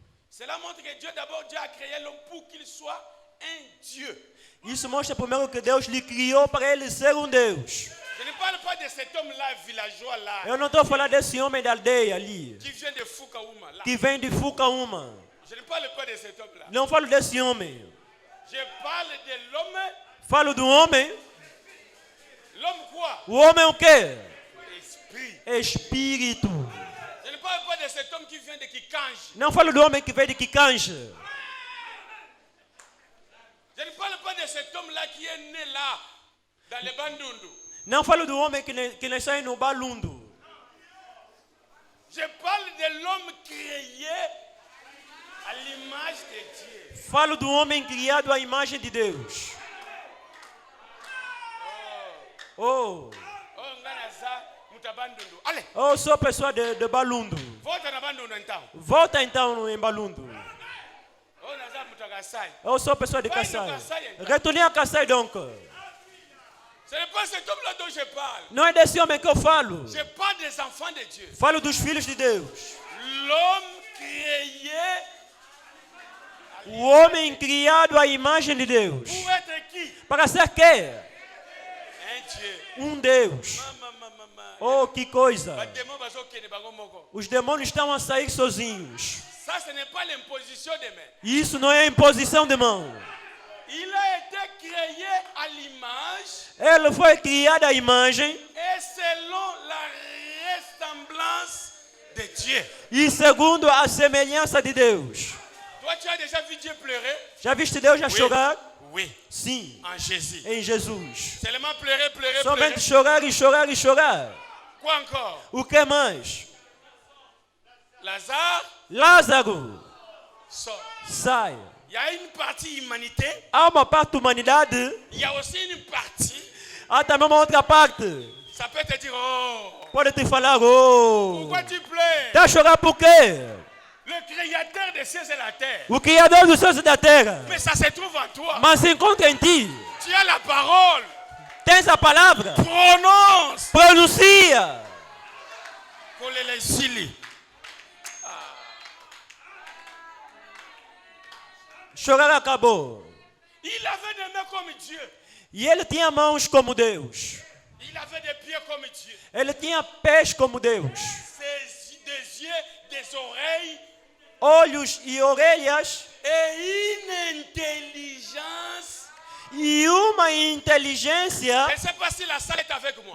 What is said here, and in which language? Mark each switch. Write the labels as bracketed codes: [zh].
[fr] cela montre que Dieu a créé l'homme pour qu'il soit un Dieu. [pt] isso mostra primeiro que Deus lhe criou para ele ser um Deus. [fr] Je ne parle pas de cet homme-là, villageois là, [pt] Eu não estou falando desse homem da aldeia ali, [fr] qui vient de Fukaouma là. [pt] que vem de Fukauma. [fr] Je ne parle pas de cet homme-là. [pt] Não falo desse homem. [fr] Je parle de l'homme. [pt] Falo do homem. [fr] L'homme quoi? [pt] O homem é o quê? [fr] Esprit. [pt] Espírito. [fr] Je ne parle pas de cet homme qui vient de Kikange. [pt] Não falo do homem que veio de Kikange. [fr] Je ne parle pas de cet homme-là qui est né là, dans le Bandundu. [pt] Não falo do homem que nasceu aí no Balundo. [fr] Je parle de l'homme créé à l'image de Dieu. [pt] Falo do homem criado à imagem de Deus. Oh, [ln] Oh, nganaza mutabandundu. [fr] Allez, [pt] oh, sou pessoa de Balundo. volta na bandundu então. Volta então em Balundo. [ln] Oh, naza mutagasai. [pt] Eu sou pessoa de Vai no Kassai. Kassai, então. [fr] Retournez à Kassai donc. Ce n'est pas cet homme-là dont je parle. [pt] Não é desse homem que eu falo. [fr] Je parle des enfants de Dieu. [pt] Falo dos filhos de Deus. [fr] L'homme créé [pt] O homem criado à imagem de Deus. [fr] pour être qui? [pt] Para ser quê? [fr] Un Dieu. [pt] Um Deus. [ln] Mama. [pt] Oh, que coisa. [ln] Ba démon bazokende bango moko. [pt] Os demônios estão a sair sozinhos. [fr] Ça, ce n'est pas l'imposition des mains. [pt] E isso não é imposição de mão. [fr] Il a été créé à l'image [pt] Ele foi criado à imagem [fr] et selon la ressemblance de Dieu. [pt] e segundo a semelhança de Deus. [fr] Toi, tu as déjà vu Dieu pleurer? [pt] Já viste Deus já chorar? [fr] Oui, [pt] Sim, [fr] en Jésus. [pt] em Jesus. [fr] Seulement pleurer. [pt] Somente chorar e chorar e chorar. [fr] Quoi encore? [pt] O que mais? [fr] Lazare [pt] Lázaro [fr] sort. [pt] sai. [fr] Il y a une partie humanité, [pt] Há uma parte da humanidade, [fr] il y a aussi une partie, [pt] há também uma outra parte. [fr] ça peut te dire, oh, [pt] Pode te falar, oh, [fr] pourquoi tu pleures? [pt] tá a chorar por quê? [fr] Le créateur des cieux et la terre. [pt] O Criador dos céus e da terra. [fr] Mais ça se trouve en toi. [pt] Mas se encontra em ti. [fr] Tu as la parole. [pt] Tens a palavra. [fr] Prononce. [pt] Pronuncia. [ln] Kolele sili. [pt] Chorar acabou. [fr] Il avait des mains comme Dieu. [pt] E ele tinha mãos como Deus. [fr] Il avait des pieds comme Dieu. [pt] Ele tinha pés como Deus. [fr] Des yeux, des oreilles [pt] Olhos e orelhas. [fr] et une intelligence. [pt] E uma inteligência. [fr] Je ne sais pas si la salle est avec moi.